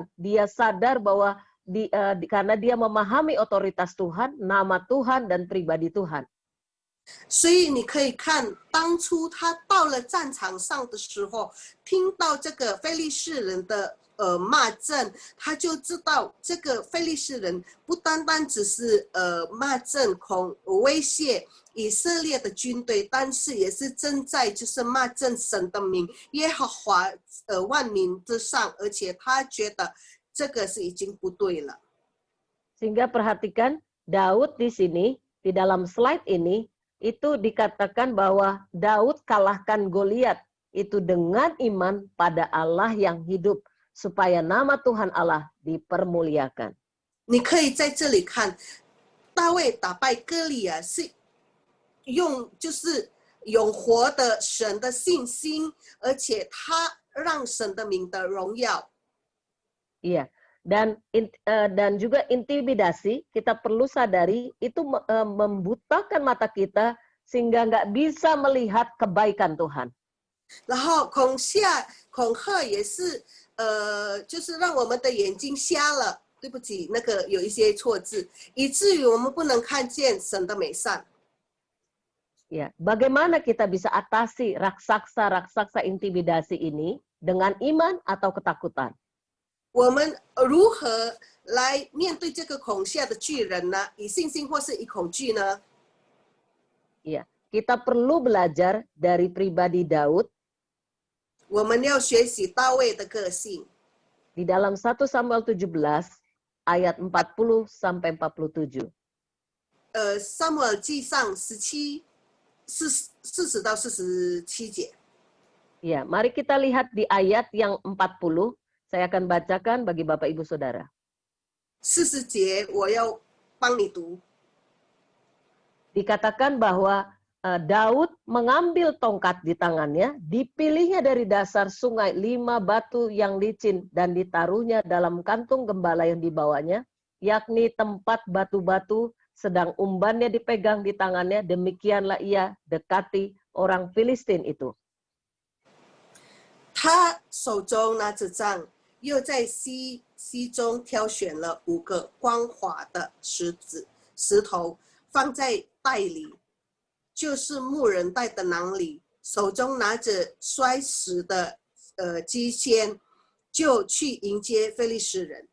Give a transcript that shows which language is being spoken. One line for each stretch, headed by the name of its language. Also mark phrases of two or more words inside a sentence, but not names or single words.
Indonesian: Dia sadar bahwa karena dia memahami otoritas Tuhan, nama Tuhan dan pribadi Tuhan.
Chinese: 所以你可以看，当初他到了战场上的时候，听到这个非利士人的骂阵，他就知道这个非利士人不单单只是骂阵威胁以色列的军队，但是也是正在就是骂阵神的名，耶和华万民之上，而且他觉得这个是已经不对了。
Indonesian: Sehingga perhatikan Daud di sini, di dalam slide ini, itu dikatakan bahwa Daud kalahkan Goliat itu dengan iman pada Allah yang hidup, supaya nama Tuhan Allah dipermuliakan.
Chinese: 你可以在这里看，大卫打败歌利亚是用就是有活的神的信心，而且他让神的名的荣耀。
Indonesian: Iya. Dan juga intimidasi, kita perlu sadari itu membutakan mata kita sehingga nggak bisa melihat kebaikan Tuhan.
Chinese: 然后恐吓也是就是让我们的眼睛瞎了，对不起，那个有一些错字，以至于我们不能看见神的美善。
Indonesian: Ya, bagaimana kita bisa atasi raksasa intimidasi ini dengan iman atau ketakutan?
Chinese: 我们如何来面对这个恐吓的巨人呢？以信心或是以恐惧呢？
Indonesian: Ya, kita perlu belajar dari pribadi Daud.
Chinese: 我们要学习大卫的个性。
Indonesian: Di dalam 1 Samuel 17 ayat 40 sampai 47.
Chinese: 撒母耳记上40到47节。
Indonesian: Ya, mari kita lihat di ayat yang 40. Saya akan bacakan bagi Bapak Ibu Saudara.
Chinese: 40 节我要帮你读。
Indonesian: Dikatakan bahwa Daud mengambil tongkat di tangannya, dipilihnya dari dasar sungai 5 batu yang licin dan ditaruhnya dalam kantung gembala yang dibawanya, yakni tempat batu-batu, sedang umbannya dipegang di tangannya, demikianlah ia dekati orang Filistin itu.
Chinese: 他手中拿着杖，又在溪中挑选了5个光滑的石头，放在袋里，就是牧人带的囊里，手中拿着摔石的机钎，就去迎接非利士人。